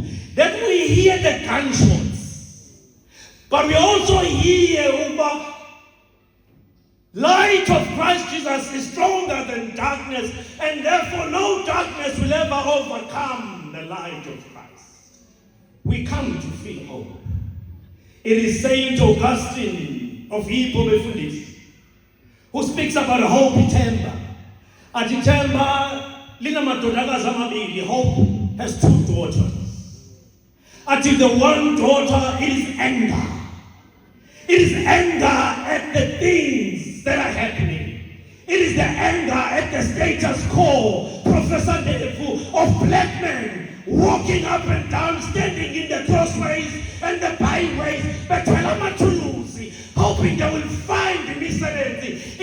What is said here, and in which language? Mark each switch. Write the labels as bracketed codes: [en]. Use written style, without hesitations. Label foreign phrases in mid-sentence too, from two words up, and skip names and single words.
[en] That we hear the gunshots, but we also hear light of Christ Jesus is stronger than darkness, and therefore no darkness will ever overcome the light of Christ. We come to feel hope. It is Saint Augustine of Hippo Befundis who speaks about hope itemba. [zu] At itemba, lina madodakazi amabili. [en] Hope has 2 daughters. At the one daughter, it is anger. It is anger at the things that are happening. It is the anger at the status quo, Professor Nefu, of black men walking up and down, standing in the crossways and the byways, hoping they will find the misery.